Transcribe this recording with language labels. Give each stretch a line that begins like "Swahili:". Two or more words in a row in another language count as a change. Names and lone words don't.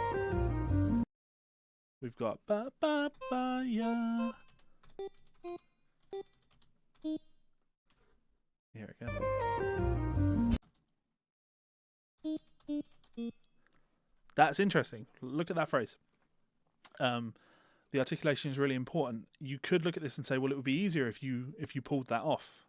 English: We've got ba ba ba ya. Here again. That's interesting. Look at that phrase. The articulation is really important. You could look at this and say, well, it would be easier if you pulled that off.